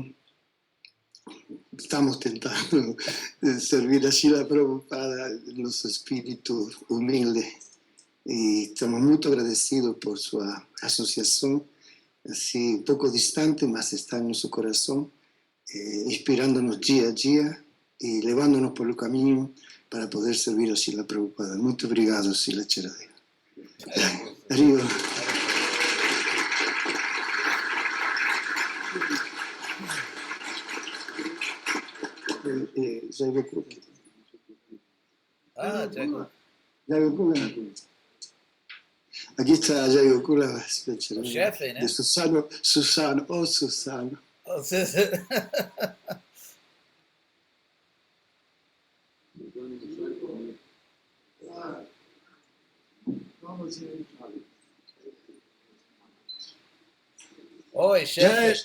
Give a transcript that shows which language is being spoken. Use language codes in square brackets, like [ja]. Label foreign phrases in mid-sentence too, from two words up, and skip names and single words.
[pt] Estamos tentando servir a Srila Prabhupada, nosso espírito humilde, e estamos muito agradecidos por sua associação, assim, um pouco distante, mas está em nosso coração, inspirando-nos dia a dia e levando-nos pelo caminho para poder servir a Srila Prabhupada. Muito obrigado, Srila Charadeva. Arriba. Jai Gokula. Ah, Jago. Jai Gokula. Aqui está Jai Gokula, Srila O Charadeva. chefe, né? De Susano, Susano. Oi, chefe.